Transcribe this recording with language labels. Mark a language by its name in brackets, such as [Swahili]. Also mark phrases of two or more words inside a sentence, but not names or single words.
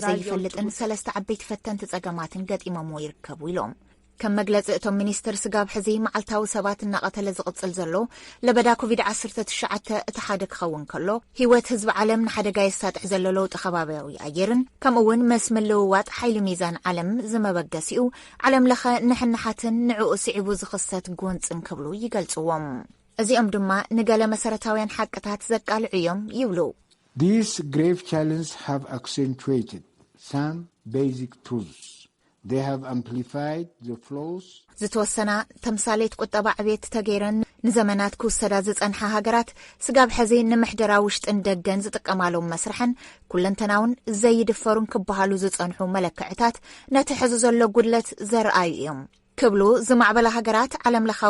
[Tigrinya] ዘይፈልጥን 3 ዓበይቲ ፈተንቲ ጸገማትን ገጢሞምዎ ይርከቡ ኢሎም። ከም መግለጺ እቶም ሚኒስትር ስጋብ ሕዚ መዓልታዊ ሰባት እናቐተለ ዝቕጽል ዘሎ ለበዳ ኮቪድ-19 እቲ ሓደ ክኸውን ከሎ ህይወት ህዝቢ ዓለም ንሓደጋ የሳጥሕ ዘሎ ለውጢ ከባቢያዊ ኣየርን ከምኡውን መስ ምልውዋጥ ሓይሊ ሚዛን ዓለም ዝመበገሲኡ ዓለም ለኸ ንሕንሓትን ንዕኡ ስዒቡ ዝኽሰት ጎንፅን ክብሉ ይገልጽዎም። እዚኦም ድማ ንገለ መሰረታውያን ሓቅታት ዘቃልዑ እዮም ይብሉ። [English] These grave challenges have accentuated some basic truths. They have amplified the flaws. [Tigrinya] ዝተወሰና ተምሳሌት ቁጠባ ዕቤት ተገይረን ንዘመናት ክውሰዳ ዝጸንሐ ሃገራት ስጋብ ሕዚ ንምሕደራ ውሽጥን ደገን ዝጥቀማሎም መስርሐን ኩለንተናውን ዘይድፈሩን ክበሃሉ ዝጸንሑ መለክዕታት ነቲ ሕዚ ዘሎ ጉድለት ዘርአዩ እዮም ክብሉ ዝማዕበላ ሃገራት ዓለም ለኻዊ